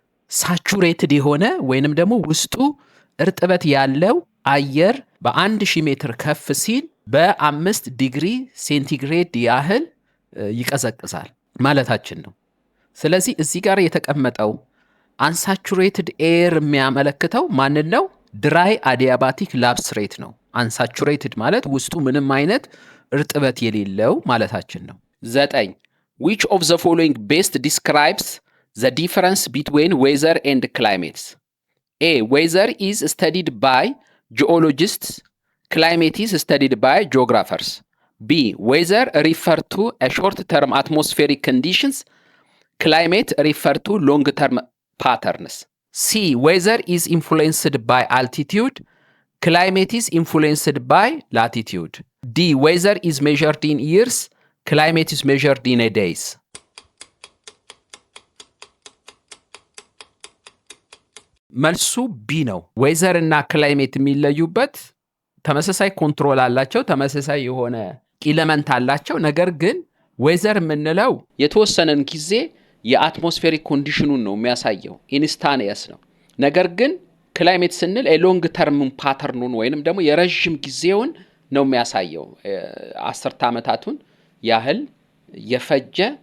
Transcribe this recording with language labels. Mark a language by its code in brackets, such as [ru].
[am] ሳቹሬትድ የሆነ ወይንም ደግሞ ውስጡ እርጥበት ያለው አየር በ1000 ሜትር ከፍ ሲል በ5 ዲግሪ ሴንቲግሬድ ያህል ይቀዘቅዛል ማለታችን ነው። ስለዚህ እዚህ ጋር የተቀመጠው አንሳቹሬትድ ኤር የሚያመለክተው ማንን ነው? ድራይ አዲያባቲክ ላብስሬት ነው። አንሳቹሬትድ ማለት ውስጡ ምንም አይነት እርጥበት የሌለው ማለታችን ነው። 9 [en] which of the following best describes the difference between weather and climates? A. Weather is studied by geologists. Climate is studied by geographers. B. Weather refer to a short-term atmospheric conditions. Climate refer to long-term patterns. C. Weather is influenced by altitude. Climate is influenced by latitude. D. Weather is measured in years. Climate is measured in a days. [am] መልሱ ቢ ነው። ዌዘር እና ክላይሜት የሚለዩበት ተመሳሳይ ኮንትሮል አላቸው፣ ተመሳሳይ የሆነ ኢለመንት አላቸው። ነገር ግን ዌዘር የምንለው የተወሰነን ጊዜ የአትሞስፌሪክ ኮንዲሽኑን ነው የሚያሳየው፣ ኢንስታንየስ ነው። ነገር ግን ክላይሜት ስንል ሎንግ ተርም ፓተርኑን ወይንም ደግሞ የረዥም ጊዜውን ነው የሚያሳየው። 10 ዓመታቱን ያህል የፈጀ